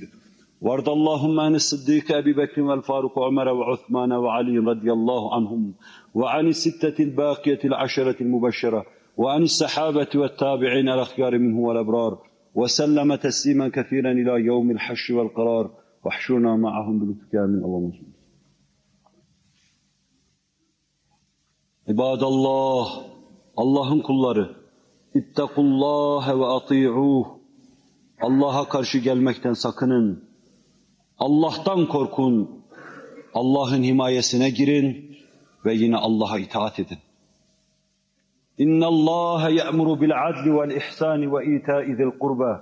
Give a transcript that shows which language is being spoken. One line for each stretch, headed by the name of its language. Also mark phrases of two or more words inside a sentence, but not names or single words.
Arabic: وارض اللهم عن الصديق أبي بكر والفاروق وعمر وعثمان وعلي رضي الله عنهم وعن الستة الباقية العشرة المبشرة وعن الصحابة والتابعين الأخيار منه والأبرار وسلم تسليما كثيرا إلى يوم الحشر والقرار واحشرنا معهم بلطفك آمين. اللهم صل.
Turkish: İbadallah, Allah'ın kulları,
Arabic: اتقوا الله وأطيعوه.
Turkish: Allah'a karşı gelmekten sakının. Allah'tan korkun. Allah'ın himayesine girin ve yine Allah'a itaat edin.
Arabic: إن الله يأمر بالعدل والإحسان وإيتاء ذي القربى.